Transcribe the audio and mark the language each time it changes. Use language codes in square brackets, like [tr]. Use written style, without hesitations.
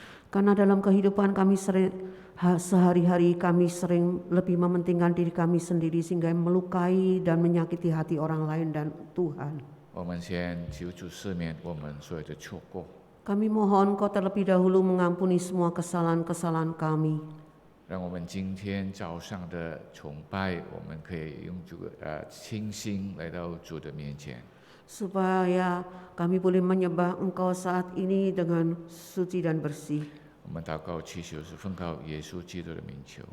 [id] Karena dalam kehidupan kami sehari-hari kami sering lebih mementingkan diri kami sendiri sehingga melukai dan menyakiti hati orang lain dan Tuhan. [zh] 我们先求主赦免我们所有的错过。 [id] Kami mohon Kau terlebih dahulu mengampuni semua kesalahan-kesalahan kami. [zh] 让我们今天早上的崇拜，我们可以用这个清心来到主的面前。 [id] supaya kami boleh menyembah Engkau saat ini dengan suci dan bersih. [zh] 我们祷告祈求是奉靠耶稣基督的名求，